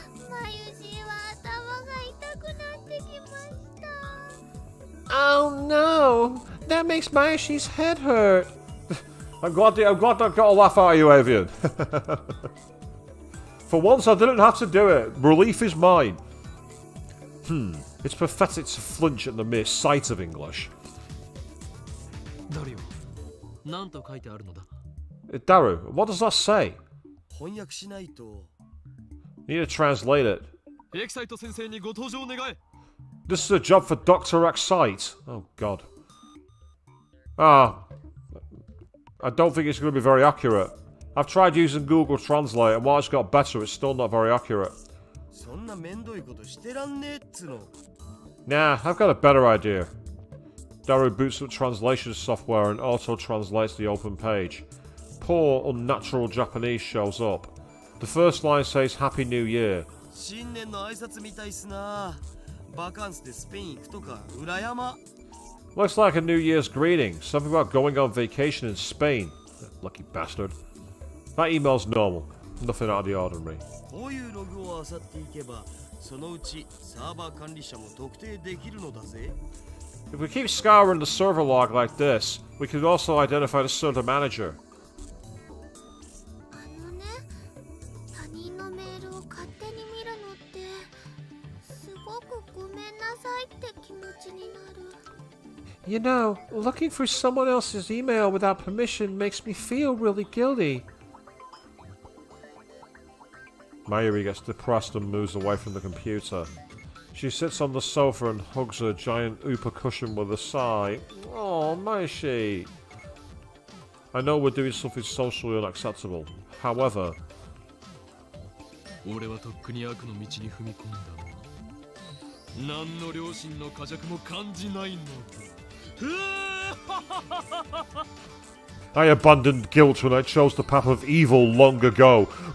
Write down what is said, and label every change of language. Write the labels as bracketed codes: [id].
[ja] まゆしは頭が痛くなってきました。 [en] Oh no! That makes Mayashi's head hurt. I'm glad I got a laugh out of you, Avian. For once, I didn't have to do it. Relief is mine. It's pathetic to flinch at the mere sight of English. [ja] ダリオ、なんと書いてあるのだ。 [en] Daru, what does that say? [ja] 翻訳しないと。 [en] You need to translate it. [ja] エキサイト先生にご登場願え。 [en] This is a job for Dr. Excite. Oh, God. I don't think it's going to be very accurate. I've tried using Google Translate, and while it's got better, it's still not very accurate. [ja] そんなめんどいことしてらんねえっつの。 [en] Nah, I've got a better idea. Daru boots up translation software and auto-translates the open page. Poor, unnatural Japanese shows up. The first line says Happy New Year. [ja] 新年の挨拶みたいっすな。バカンスでスペイン行くとか裏山。 [en] Looks like a New Year's greeting. Something about going on vacation in Spain. Lucky bastard. That email's normal. Nothing out of the ordinary. [ja] こういうログを漁っていけば、そのうちサーバー管理者も特定できるのだぜ。 [en] If we keep scouring the server log like this, we can also identify the server manager. [ja] あのね、他人のメールを勝手に見るのってすごくごめんなさいって気持ちになる。 [en] You know, looking through someone else's email without permission makes me feel really guilty. Mayuri gets depressed and moves away from the computer. She sits on the sofa and hugs her giant Upa cushion with a sigh. Oh, Mayuri. I know we're doing something socially unacceptable. However, [ja] 俺はとっくに悪の道に踏み込んだ。何の良心の呵責も感じないのだ。 [en] I abandoned guilt when I chose the path of evil long ago.